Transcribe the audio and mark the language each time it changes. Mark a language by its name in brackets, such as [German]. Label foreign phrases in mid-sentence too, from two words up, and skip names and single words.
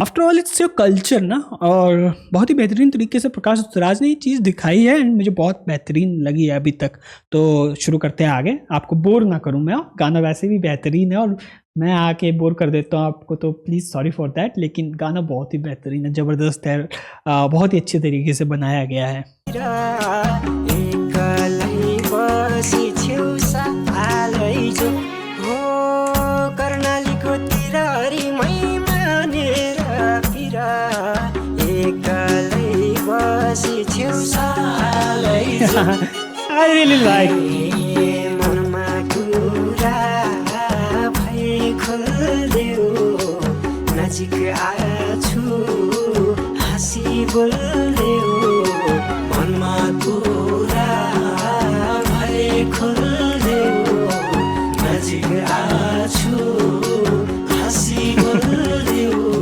[English] after all it's your culture [Hindi] ना। और बहुत ही बेहतरीन तरीके से प्रकाश उत्तराज ने ये चीज़ दिखाई है, एंड मुझे बहुत बेहतरीन लगी है अभी तक। तो शुरू करते हैं आगे, आपको बोर ना करूँ मैं, गाना वैसे भी बेहतरीन है और मैं आके बोर कर देता हूँ आपको, तो [English] please sorry for that, [Hindi] लेकिन गाना बहुत ही बेहतरीन है, ज़बरदस्त है, बहुत ही अच्छे तरीके से बनाया गया है। [Nepali] एक्लै बसी छेउसा आलैजो हो कर्णालीको तिरहरीमै मानेर पिरा, एक्लै बसी छेउसा आलैजो [English] I really like [Nepali] मनमा कुरा भए खोल्देऊ, नजिक आछु हाँसी बोल्देऊ, मनमा कुरा भए खोल्देऊ, नजिक आछु हाँसी बोल्देऊ।